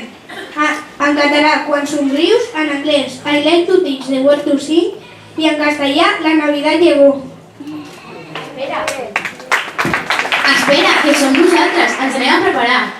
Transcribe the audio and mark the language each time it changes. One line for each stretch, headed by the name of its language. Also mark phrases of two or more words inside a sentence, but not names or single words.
Catalan: En català, Quan somrius, en anglès, I like to teach the word to sing, i en castellà, La Navidad llegó. Espera, que som nosaltres, ens anem a preparar.